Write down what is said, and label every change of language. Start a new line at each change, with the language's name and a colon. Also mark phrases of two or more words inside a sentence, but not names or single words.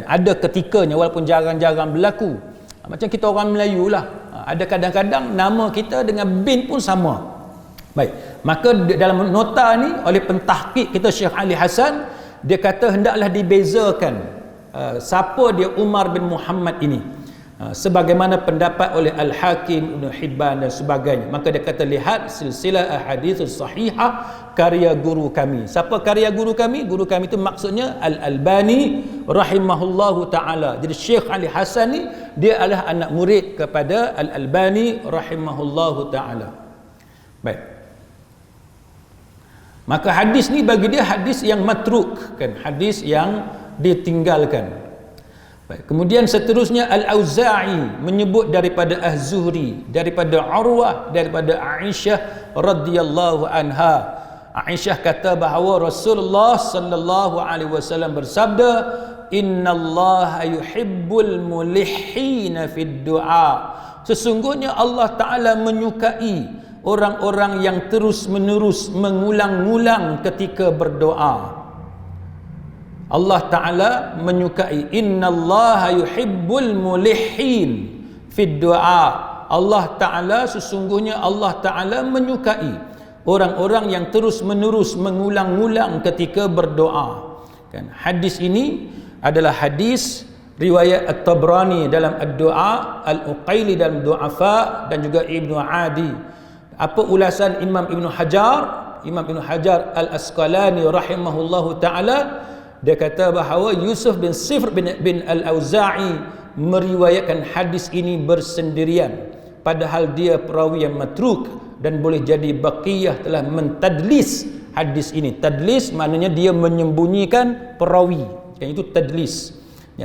Malay: Ada ketikanya walaupun jarang-jarang berlaku. Macam kita orang Melayu lah, ada kadang-kadang nama kita dengan bin pun sama. Baik, maka dalam nota ni oleh pentahqiq kita Syekh Ali Hasan, dia kata hendaklah dibezakan siapa dia Umar bin Muhammad ini, sebagaimana pendapat oleh Al-Hakim, Ibnu Hibban dan sebagainya. Maka dia kata, lihat silsilah ahadithus sahihah karya guru kami. Siapa karya guru kami? Guru kami itu maksudnya Al-Albani
Arabic: رحمه الله تعالى.
Malay: Jadi Syekh Ali Hasan ni dia adalah anak murid kepada Al-Albani
Arabic: رحمه الله تعالى.
Malay: Baik, maka hadis ni bagi dia hadis yang matruk, kan, hadis yang ditinggalkan. Baik. Kemudian seterusnya Al-Auza'i menyebut daripada Az-Zuhri, daripada Urwah, daripada Aisyah
Arabic: رضي الله عنها.
Malay: Aisyah kata bahawa Rasulullah
Arabic: صلى الله عليه وسلم
Malay: bersabda,
Arabic: "إن الله يحب الملحين في الدعاء."
Malay: Sesungguhnya Allah Taala menyukai orang-orang yang terus-menerus mengulang-ulang ketika berdoa. Allah Ta'ala menyukai,
Arabic: إن الله يحب الملحين في الدعاء.
Malay: Allah Ta'ala, sesungguhnya Allah Ta'ala menyukai orang-orang yang terus-menerus mengulang-ulang ketika berdoa, kan. Hadis ini adalah hadis riwayat At-Tabrani dalam Ad-Du'a, Al-Uqaili dalam Du'afa, dan juga Ibnu Adi. Apa ulasan Imam Ibnu Hajar? Imam Ibnu Hajar Al-Asqalani
Arabic: رحمه الله تعالى,
Malay: dia kata bahawa Yusuf bin Sifr bin Al-Auza'i meriwayatkan hadis ini bersendirian, padahal dia perawi yang matruk, dan boleh jadi Baqiyah telah mentadlis hadis ini. Tadlis maknanya dia menyembunyikan perawi, yang itu tadlis, ya.